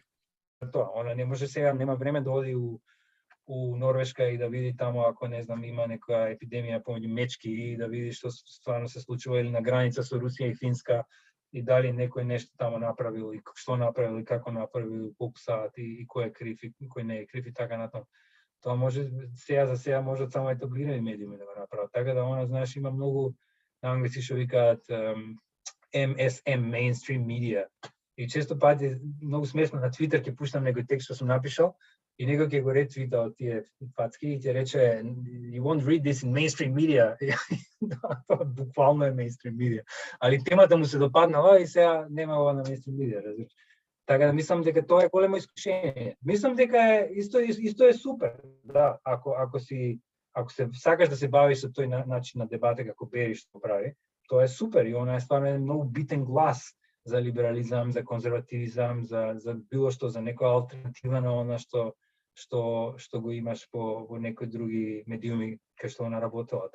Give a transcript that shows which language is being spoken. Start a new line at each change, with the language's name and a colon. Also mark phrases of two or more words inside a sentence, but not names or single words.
Macedonian: Тоа, она не може сега, нема време да оди у Норвешка и да види таму, ако не знам, има некоја епидемија помеѓу мечки и да види што стварно се случува, или на граница со Русија и Финска, и дали некој нешто таму направил, и што направил, и како направил, колку саат, и кој е крив, и кој не е крив, и така натаму. Тоа може сега за сега можат само етаблирани медиуми да го направат. Така да она, знаеш, има многу на англиски што викаат MSM,
English: mainstream media.
Macedonian: И често пати многу смешно на Твитер ќе пуштам некој текст што сум напишал и некој ќе го ретвита од тие пацки и ќе рече
English: you won't read this in mainstream media.
Macedonian: Тоа буквално е
English: mainstream media.
Macedonian: Али темата му се допаднала и сега нема ова на
English: mainstream media,
Macedonian: разбираш. Така да мислам дека тоа е големо искушение. Мислам дека е исто е супер. Да, ако се сакаш да се бавиш со тој начин на дебата како Бериш што прави, тоа е супер и она е стварно многу битен глас за либерализам, за конзервативизам, за било што, за некоја алтернатива на она што го имаш во некои други медиуми кај што она работела.